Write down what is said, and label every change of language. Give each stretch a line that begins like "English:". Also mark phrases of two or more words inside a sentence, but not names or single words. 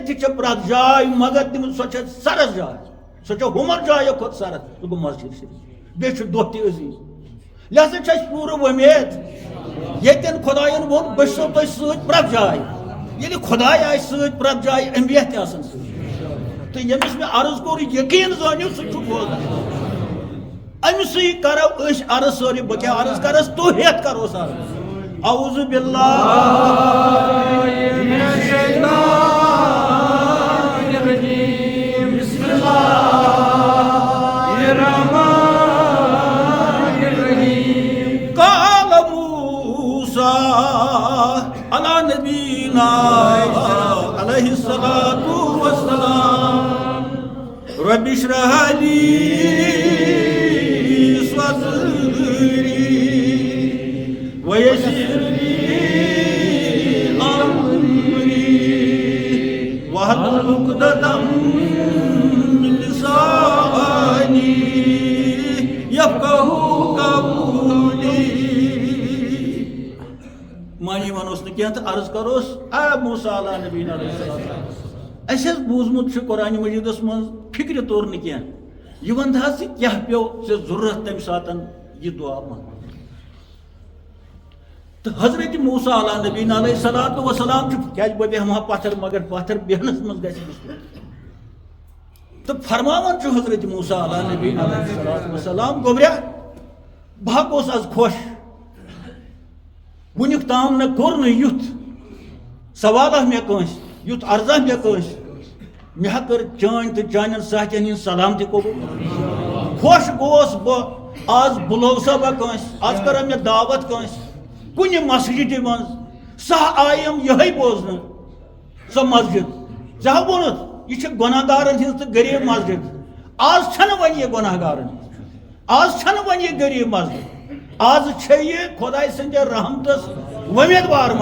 Kashmiri: تہِ چھےٚ پرٛٮ۪تھ جاے مگر تِم سۄ چھےٚ سرس جاے سۄ چھےٚ ہُمر جایو کھۄتہٕ سرس سُہ گوٚو مسجد شریف بیٚیہِ چھُ دۄہ تہِ عزیٖز لہذا چھِ اَسہِ پوٗرٕ وۄمید ییٚتٮ۪ن خۄدایَن ووٚن بہٕ چھُسو تۄہہِ سۭتۍ پرٛٮ۪تھ جایہِ ییٚلہِ خۄداے آسہِ سۭتۍ پرٛٮ۪تھ جایہِ انبیا تہِ آسان سۭتۍ تہٕ ییٚمِس مےٚ عرض کوٚر یقیٖن زٲنِو سُہ چھُ بوزان أمسٕے کرو أسۍ عرض سٲری بہٕ کیٛاہ عرض کرس تُہۍ ہٮ۪تھ کروس عرض
Arabic: اعوذ باللہ من الشیطان الرجیم بسم اللہ الرحمن الرحیم قال موسیٰ علی نبینا علیہ الصلاۃ والسلام رب اشرح لی صدری ويسر لي أمري واحلل عقدة من لساني يفقهوا قولي
Kashmiri: مانی ونوس نہ کینٛہہ تہٕ عرض کروس اے موسیٰ
Arabic: علیہ نبینا علیہ السلام
Kashmiri: اسہِ حظ بوٗزمُت چھُ قرآنِ مجیٖدس منٛز فکرِ توٚر نہٕ کینٛہہ یہِ وَن حظ ژٕ کیٛاہ پیوٚو ژےٚ ضروٗرت تمہِ ساتہٕ یہِ دعا منٛگُن تو حضرت موسیٰ
Arabic: علیہ نبینا علیہ الصلوۃ والسلام
Kashmiri: کیازِ بہٕ بیہمہٕ ہا پتھر مگر پتھر بیہنس منٛز گژھِ مُشکل تو فرماوان چھُ حضرت موسیٰ
Arabic: علیہ نبینا علیہ الصلوۃ والسلام
Kashmiri: گوٚبریا بہٕ ہا گوٚوس آز خۄش وُنیُک تام نہ کوٚر نہٕ یُتھ سوالہ مےٚ کٲنٛسہِ یُتھ عرضہ مےٚ کٲنٛسہِ مےٚ ہا کٔر چٲنۍ تہٕ چانٮ۪ن ساتھٮ۪ن ہِنٛز سلام تہِ قبوٗل خۄش گوٚوس بہٕ آز بُلوسا بہٕ کٲنٛسہِ آز کٔرا مےٚ دعوت کٲنٛسہِ کُنہِ مسجدِ منٛز سۄ آیم یِہے بوزنہٕ سۄ مسجد ژےٚ ہا ووٚنُتھ یہِ چھِ گۄناہ گارن ہِنٛز تہٕ غریٖب مسجد آز چھنہٕ وۄنۍ یہِ گۄناہ گارن آز چھنہٕ وۄنۍ یہِ غریٖب مسجد آز چھےٚ یہِ خۄداے سٕنٛدِ رحمتس وۄمیدوار